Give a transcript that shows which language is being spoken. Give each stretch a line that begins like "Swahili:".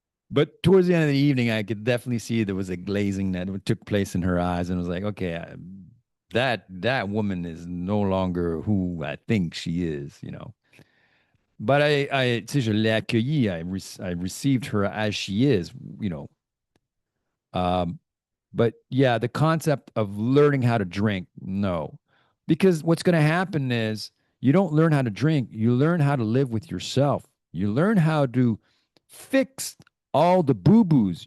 English: But towards the end of the evening, I could definitely see there was a glazing that took place in her eyes, and I was like, okay, that woman is no longer who I think she is.
French: But tu sais, je l'ai accueillie.
English: I received her as she is. You know. Um, but yeah, the concept of learning how to drink, no, because what's going to happen is you don't learn how to drink. You learn how to live with yourself. You learn how to fix all the boo boos.